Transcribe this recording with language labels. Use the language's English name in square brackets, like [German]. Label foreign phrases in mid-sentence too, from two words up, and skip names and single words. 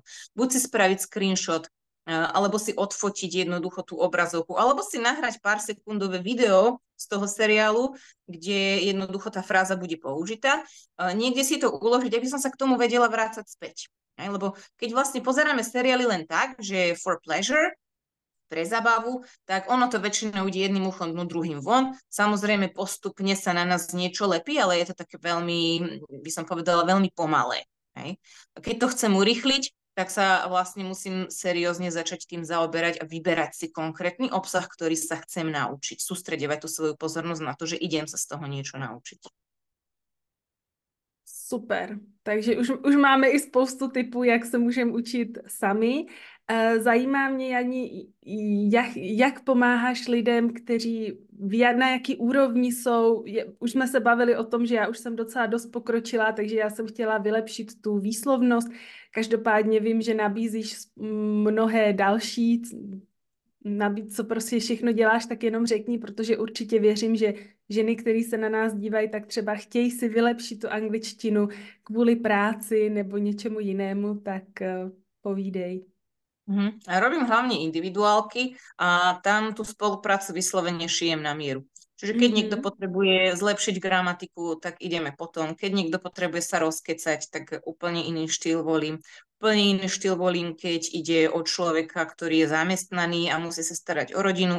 [Slovak] Buď si spraviť screenshot, alebo si odfotiť jednoducho tú obrazovku, alebo si nahrať pár sekundové video z toho seriálu, kde jednoducho tá fráza bude použitá. Niekde si to uložiť, aby som sa k tomu vedela vrácať späť. Lebo keď vlastne pozeráme seriály len tak, že [English] for pleasure, [Slovak] pre zabavu, tak ono to väčšinou ide jedným uchom dnu, druhým von. Samozrejme postupne sa na nás niečo lepí, ale je to také veľmi, by som povedala, veľmi pomalé. Hej. Keď to chcem urýchliť, tak sa vlastne musím seriózne začať tým zaoberať a vyberať si konkrétny obsah, ktorý sa chcem naučiť. Sústredovať tú svoju pozornosť na to, že idem sa z toho niečo naučiť. [Czech] Super, takže už máme i spoustu typů, jak se můžeme učit sami. Zajímá mě, Jani, jak pomáháš lidem, kteří na jaký úrovni jsou. Už jsme se bavili o tom, že já už jsem docela dost pokročila, takže já jsem chtěla vylepšit tu výslovnost. Každopádně vím, že nabízíš mnohé další, co prostě všechno děláš, tak jenom řekni, protože určitě věřím, že ženy, které se na nás dívají, tak třeba chtějí si vylepšit tu angličtinu kvůli práci nebo něčemu jinému, tak povídej. [Slovak] A robím hlavne individuálky a tam tú spoluprácu vyslovene šijem na mieru. Čiže keď niekto potrebuje zlepšiť gramatiku, tak ideme potom. Keď niekto potrebuje sa rozkecať, tak úplne iný štýl volím. Úplne iný štýl volím, keď ide o človeka, ktorý je zamestnaný a musí sa starať o rodinu.